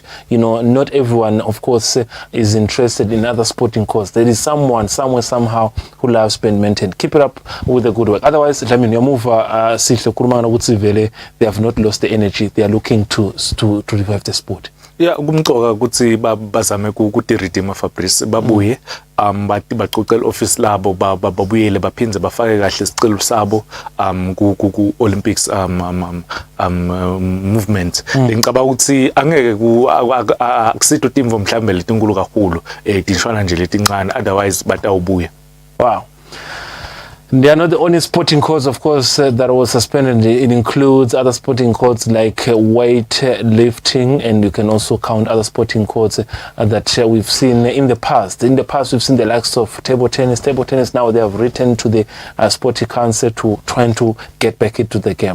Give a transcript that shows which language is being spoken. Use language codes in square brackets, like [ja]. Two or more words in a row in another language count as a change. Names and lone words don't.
[en] You know, not everyone, of course, is interested in other sporting causes. There is someone, somewhere, somehow, who loves badminton. Keep it up with the good work. Otherwise, I mean, your move, Sihle Kurumana Wutsivele, they have not lost the energy. They are looking to revive the sport. Yeah, [ss] kumcoka ukuthi bazame ukuthi redeem Fabrice babuye baqoqela office labo babuyele baphindze bafake kahle isicelo sabo ku Olympics movement. Ngicabanga ukuthi angeke akusitho timvo mhlambe letinkulu kakhulu tishwana nje letincane, otherwise batawubuya. [en] Wow. They are not the only sporting codes, of course, that was suspended. It includes other sporting codes like weight lifting, and you can also count other sporting codes that we've seen in the past. In the past, we've seen the likes of table tennis. Table tennis now they have written to the Sporting Council to trying to get back into the game.